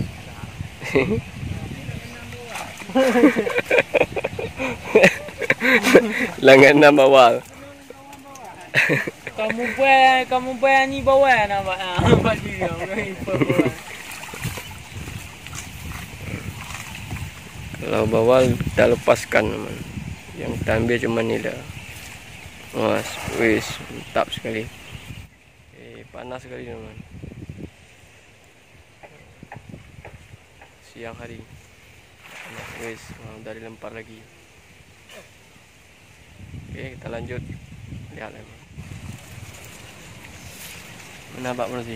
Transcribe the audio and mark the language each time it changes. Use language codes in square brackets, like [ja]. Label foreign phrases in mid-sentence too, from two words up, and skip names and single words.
[ms] Langganan bawal. Kamu buat ni bawah nampak. Nampak dia. Kalau bawal kita lepaskan teman. Yang kita ambil cuma ni dah. Mas, wis, mantap sekali. Panas sekali teman. Siang hari. Wis, dari lempar lagi. Oke, kita lanjut. Lihat lagi. Mana Pak Mursi?